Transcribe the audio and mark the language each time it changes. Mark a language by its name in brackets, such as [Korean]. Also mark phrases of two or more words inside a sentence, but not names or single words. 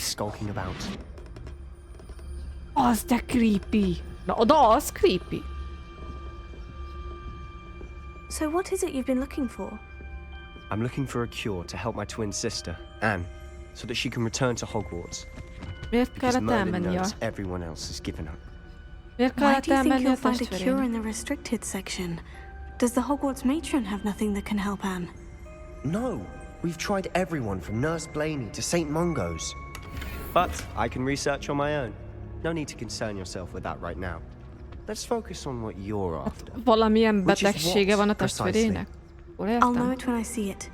[English] Skulking about. [Hungarian] Az de creepy. Na, de az creepy. [English] So what is it you've been looking for? I'm looking for a cure to help my twin sister, Anne, so that she can return to Hogwarts. [Hungarian] Miért [English] Because [Hungarian] kellett [English] Merlin [Hungarian] elmenni a... [English] knows everyone else has given up. [Hungarian] Miért [English] Why [Hungarian] kellett [English] do you think [Hungarian] elmenni a [English] you'll find a cure [Hungarian] testvérének? [English] in the restricted section? Does the Hogwarts matron have nothing that can help Anne? No, we've tried everyone from Nurse Blaney to St. Mungo's. But I can research on my own. No need to concern yourself with that right now. Let's focus on what you're after. [Hungarian] Valamilyen betegsége van a testvérének? [English] I'll know it when I see it.